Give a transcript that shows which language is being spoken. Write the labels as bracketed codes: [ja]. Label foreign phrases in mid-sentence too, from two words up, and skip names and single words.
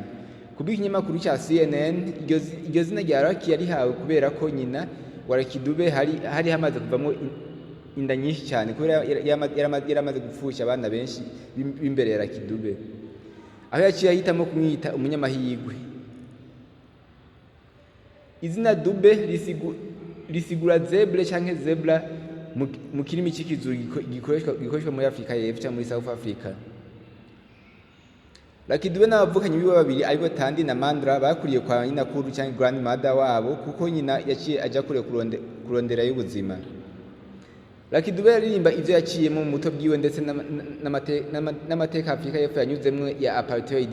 [rn] Kubika ikinyamakuru cya CNN, iryo zina rya Lucky yarihawe kubera ko nyina wa Lucky Dube hari hamaze kuvamo inda nyinshi cyane, kubera yaramaze gupfusha abana benshi b'imbere ya Lucky Dube, aho yaciye ahitamo kumwita umunyamahirwe. Izina Dube risigura zebra cyangwa zebra mu kirimi cy'ikizuru gikoreshwa muri Afurika y'Epfo cyangwa muri South Africa. Lucky Dube n'abavukanyi biwe babiri aribo Tandi na Mandla bakuriye kwa nyina kuru cyangwa grandmother wabo, kuko nyina yaciye ajya kure kurondera y'ubuzima. Lucky Dube yaririmba ivyo yaciyemo mu muto bwiwe ndetse n'amateka Afurika y'Epfo yanyuzemwe ya apartheid.